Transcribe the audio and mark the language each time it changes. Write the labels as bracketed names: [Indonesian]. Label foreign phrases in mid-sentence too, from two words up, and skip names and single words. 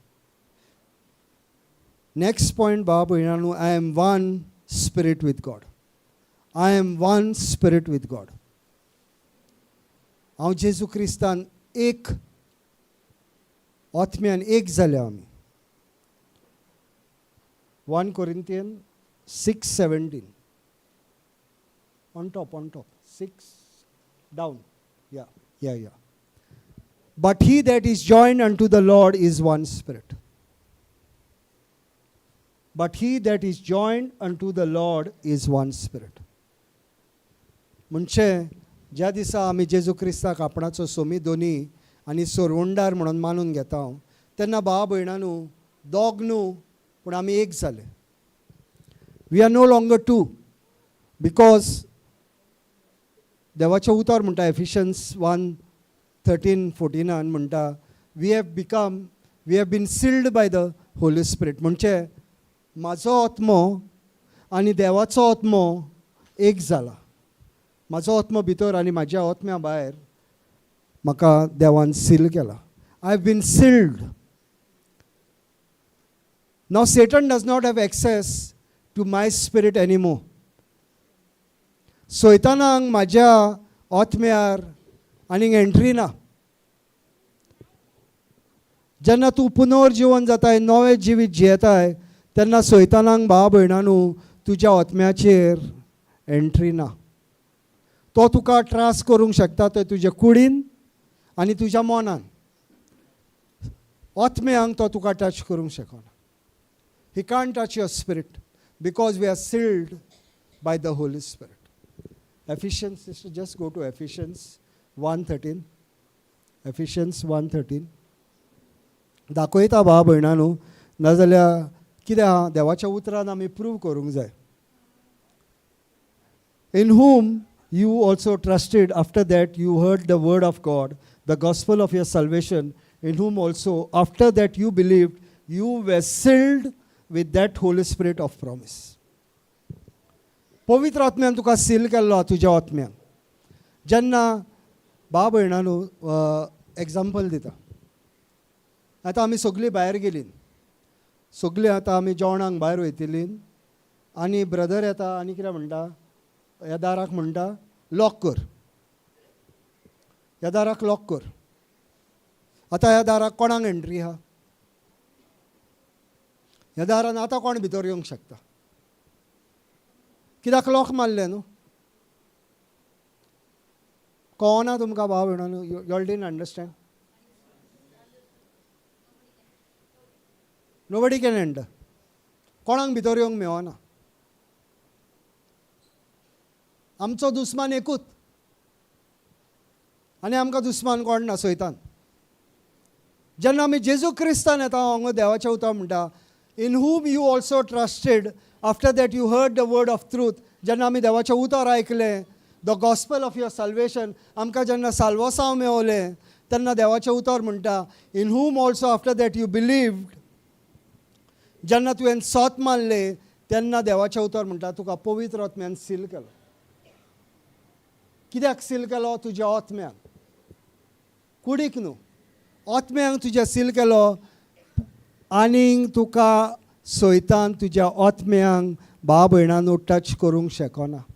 [English] next point [Konkani] भाव भयणानू, [English] I am one spirit with God. I am one spirit with God. [Konkani] हांव जेजू क्रिस्तान एक आत्म्यान एक जाल्या आमी. [English] 1 Corinthians 6:17. On top, 6 down. Yeah. But he that is joined unto the Lord is one spirit. But he that is joined unto the Lord is one spirit. [Konkani] म्हणजे ज्या दिसा आमी जेजू क्रिस्ताक आपणाचो सोमी दोनी आनी सोरवंडार म्हणून मानून घेता तेन्ना भाव भयणानू दोग न्हू पूण आमी एक जाले. [English] we are no longer two, because [Konkani] देवाचें उतर म्हणटा [English] एफिशियन्स 1:13-14 म्हणटा we have been sealed by the Holy Spirit. [Konkani] म्हणजे म्हाजो आत्मो आनी देवाचो आत्मो एक जाला. म्हाजो आत्मो भितर आनी म्हाज्या आत्म्या भायर म्हाका देवान सील केला. [English] I have been sealed. नाव Satan does not have access to my spirit anymore. [Konkani] सैतानाक म्हाज्या आत्म्यार आनीक एंट्री ना. जेन्ना तूं पुनर्जीवन जाताय, नवें जिवीत जियेताय, तेन्ना सैतानाक भाव भयणानू तुज्या आत्म्याचेर एंट्री ना. तो तुका त्रास करूंक शकता ते तुज्या कुडीन आनी तुज्या मनान. आत्म्यांक तो तुका टच करूंक शकना. [English] He can't touch your spirit because we are sealed by the Holy Spirit. Ephesians, sister, just go to Ephesians 1:13. Ephesians 1:13. [Konkani] दाखयता भाव भयणानू, नाजाल्यार कितें आहा देवाच्या उतरान आमी प्रूव करूंक जाय. [English] In whom you also trusted after that you heard the word of God, the gospel of your salvation, in whom also after that you believed, you were sealed with that Holy Spirit of promise. [Konkani] पवित्र आत्म्यान तुका सील केल्लो तुज्या आत्म्याक. जेन्ना भाव भयणानू एग्जाम्पल दिता. आतां आमी सगळीं भायर गेलीं, सगळीं आतां आमी जेवणाक भायर वयतलीं आनी ब्रदर येता आनी कितें म्हणटा, ह्या दाराक म्हणटा लॉक कर, ह्या दाराक लॉक कर. आतां ह्या दाराक कोणाक एंट्री आहा? ह्या दारान आतां कोण भितर येवंक शकता? कित्याक लॉक मारलें न्हू. कळना तुमकां भाव भयणानू? [English] You all didn't understand? Nobody can enter. [Konkani] कोणाक भितर येवंक मेळना. आमचो दुस्मान एकूच आनी आमकां दुस्मान कोण ना, सैतान. जेन्ना आमी जेजू क्रिस्तान येता, हांगा देवाच्या उतर म्हणटा, [English] in whom you also trusted after that you heard the word of truth. [Konkani] जेन्ना आमी देवाचें उतर आयकलें, [English] the gospel of your salvation, [Konkani] आमकां जेन्ना साल्वसांव मेळवलें, तेन्ना देवाचें उतर म्हणटा, [English] in whom also after that you believed. [Konkani] जेन्ना तुवें सोत मानलें तेन्ना देवाचें उतर म्हणटा तुका पवित्र आत्म्यान सील केलो. कित्याक सील केलो? तुज्या आत्म्याक, कुडीक न्हू, आत्म्यांक तुज्या सील केलो. आनीक तुका सैतान तुज्या आत्म्यांक भाव भयणानू टच करूंक शकना.